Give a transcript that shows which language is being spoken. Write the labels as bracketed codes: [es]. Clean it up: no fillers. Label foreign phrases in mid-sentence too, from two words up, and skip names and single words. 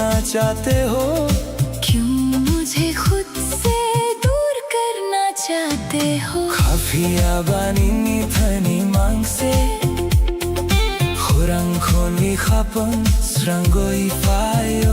[hi] चाहते हो? क्यों मुझे खुद से दूर करना चाहते हो? [trp] Kafia banini thani mangse Khurang khoni khapon srangoi fayo